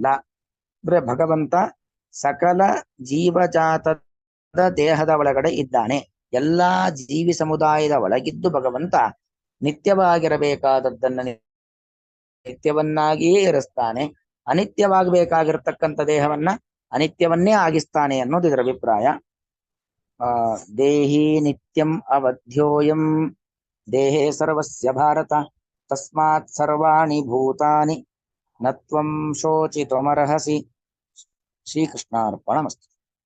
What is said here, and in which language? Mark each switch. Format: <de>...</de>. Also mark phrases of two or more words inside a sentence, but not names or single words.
<kn>ಅಂದ್ರೆ ಭಗವಂತ ಸಕಲ ಜೀವಜಾತದ ದೇಹದ ಒಳಗಡೆ ಇದ್ದಾನೆ. ಎಲ್ಲಾ ಜೀವಿ ಸಮುದಾಯದ ಒಳಗಿದ್ದು ಭಗವಂತ ನಿತ್ಯವಾಗಿರಬೇಕಾದದ್ದನ್ನ ನಿತ್ಯವನ್ನಾಗಿಯೇ ಇರಿಸ್ತಾನೆ, ಅನಿತ್ಯವಾಗಬೇಕಾಗಿರತಕ್ಕಂಥ ದೇಹವನ್ನ ಅನಿತ್ಯವನ್ನೇ ಆಗಿಸ್ತಾನೆ ಅನ್ನೋದು ಇದರ ಅಭಿಪ್ರಾಯ.</kn> <sa>ದೇಹಿ ನಿತ್ಯಂ ಅವಧ್ಯೋಯಂ ದೇಹೇ ಸರ್ವಸ್ಯ ಭಾರತ ತಸ್ಮಾತ್ ಸರ್ವಾಣಿ ಭೂತಾನಿ ನತ್ವಂ ಶೋಚಿತುಮರ್ಹಸಿ. ಶ್ರೀಕೃಷ್ಣಾರ್ಪಣಮಸ್ತು.</sa>